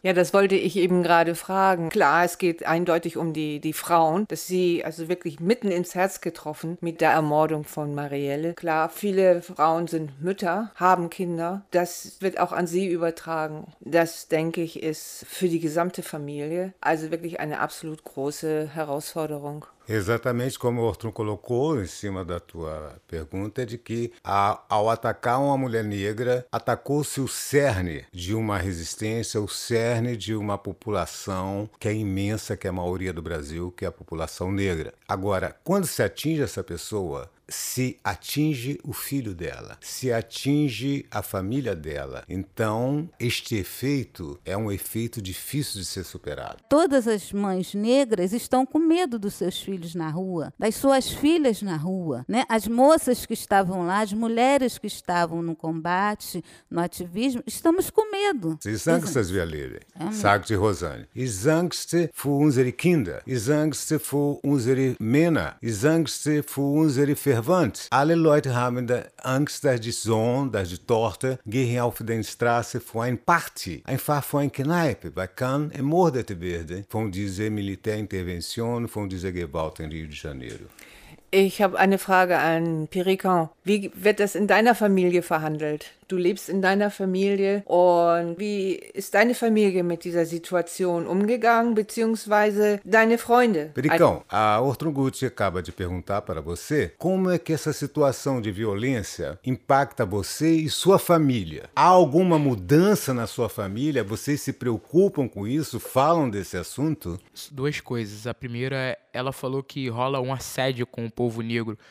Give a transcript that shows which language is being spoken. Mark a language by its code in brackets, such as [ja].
[de] Ja, das wollte ich eben gerade fragen. Klar, es geht eindeutig um die Frauen, dass sie also wirklich mitten ins Herz getroffen mit der Ermordung von Marielle. Klar, viele Frauen sind Mütter, haben Kinder. Das wird auch an sie übertragen. Das, denke ich, ist für die gesamte Familie also wirklich eine absolut große Herausforderung. [pt] Exatamente como o Ortrun colocou em cima da tua pergunta, de que ao atacar uma mulher negra, atacou-se o cerne de uma resistência, o cerne de uma população que é imensa, que é a maioria do Brasil, que é a população negra. Agora, quando se atinge essa pessoa, se atinge o filho dela, se atinge a família dela. Então, este efeito é um efeito difícil de ser superado. Todas as mães negras estão com medo dos seus filhos na rua, das suas filhas na rua, né? As moças que estavam lá, as mulheres que estavam no combate, no ativismo, estamos com medo. [de] Is angst, as wir leben, sagte Rosane. Is angst für unsere Kinder, is angst für unsere Männer, is angst für unsere Fervantes. Alle Leute haben da Angst, dass die Sohn, dass die Tochter gehen auf den Straße für ein Party, einfach für ein Kneipe, weil kann ermordet werden von dieser Militärintervention, von dieser Gewalt in Rio de Janeiro. Ich habe eine Frage an Perican. Wie wird das in deiner Familie verhandelt? Du lebst in deiner Familie und wie ist deine Familie mit dieser Situation umgegangen, beziehungsweise deine Freunde? [pt] Perican, a Ortrun Gutsch acaba de perguntar para você como é que essa situação de violência impacta você e sua família. Há alguma mudança na sua família? Vocês se preocupam com isso? Falam desse assunto? Duas coisas. A primeira, ela falou que rola um assédio com o povo negro.